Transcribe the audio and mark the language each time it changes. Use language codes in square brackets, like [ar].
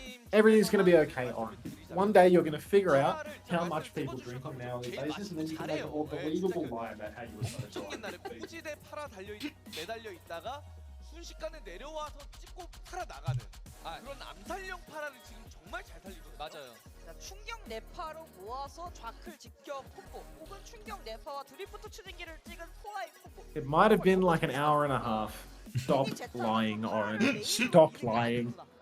[en] Everything's going to be okay, Oren. One day you're going to figure out how much people drink on an hourly basis, and then you can make a more believable lie about how you were so tired. [ko] 포지대 팔아 매달려 있다가 순식간에 내려와서 찍고 팔아 나가는 그런 암살형 파라를 지금 정말 잘 살리거든요. 맞아요. 충격 내파로 모아서 좌클 직격 콤보 혹은 충격 내파와 드리프트 추진기를 찍은 포라이 콤보. [en] It might have been like an hour and a half. Stop lying, Oren. Stop lying.